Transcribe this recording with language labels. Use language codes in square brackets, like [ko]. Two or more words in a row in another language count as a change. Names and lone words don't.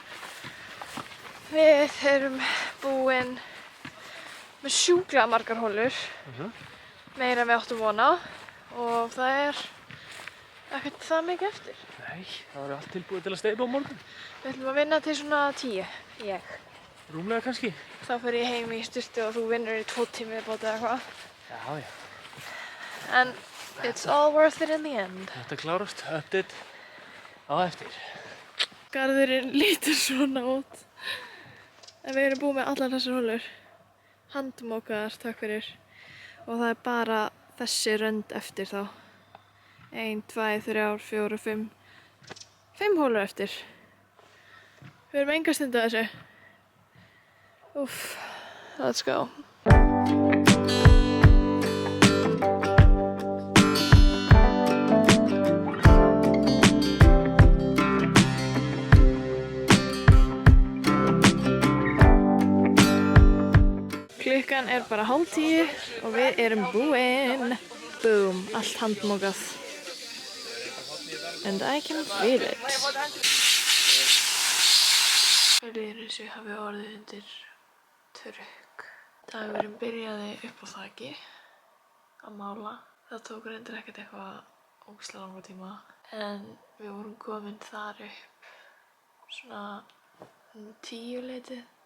[is] Við erum búin með sjúklega margar holur, meira en við áttum von á og það er ekkert það mikið eftir. Nei, það var allt tilbúið til að steypa á morgun. Við ætlum að vinna til svona 10, ég. Rúmlega kannski. Þá fer ég heim í sturtu og þú vinnur í 2 tíma viðbót eða eitthvað. Já. [en] En it's all worth it in the end. [is] Þetta klárast, update á eftir. Garðurinn lítur svona út. En við erum búið með allar þessar holur. Handmókaðar, takk fyrir. Og það er bara þessi rönd eftir þá. 1, 2, 3, 4, 5. 5 holur eftir. Við erum enga stund að þessu. Úff, [en] let's go. [is] Klukkan er bara 9:30 og við erum búin. Boom, allt handmókað. [en] And I can feel it. [is] Líður eins og ég hafi orðið undir trukk. Dagurinn byrjaði upp á þaki að mála. Það tók reyndar ekkert eitthvað ógeðslega langan tíma. En við vorum komin þar upp svona 10 leytið.